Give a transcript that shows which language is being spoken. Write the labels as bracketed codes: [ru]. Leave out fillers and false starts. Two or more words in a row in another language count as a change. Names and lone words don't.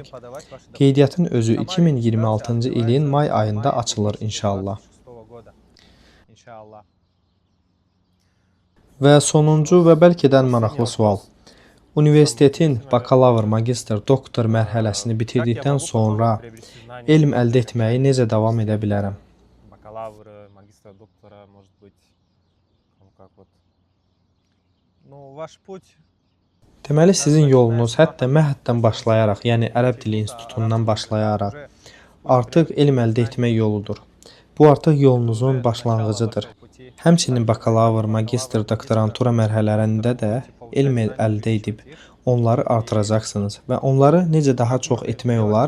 [az] Qeydiyyatın özü 2026-cı ilin may ayında açılır inşallah. Və sonuncu və bəlkə də ən maraqlı sual. Universitetin bakalavr, magistr, doktor mərhələsini bitirdikdən sonra elm əldə etməyi necə davam edə bilərəm? [ru] Бакалавра, магистра, доктора, может быть, ну как вот. Ну, ваш путь [az] Deməli sizin yolunuz hətta məhəddən başlayaraq, yəni Ərəb dili institutundan başlayaraq artıq elm əldə etmək yoludur. Bu artıq yolunuzun başlanğıcıdır. Həmçinin bakalavr, magistr, doktorantura mərhələlərində də elm əldə edib onları artıracaqsınız və onları necə daha çox etmək olar?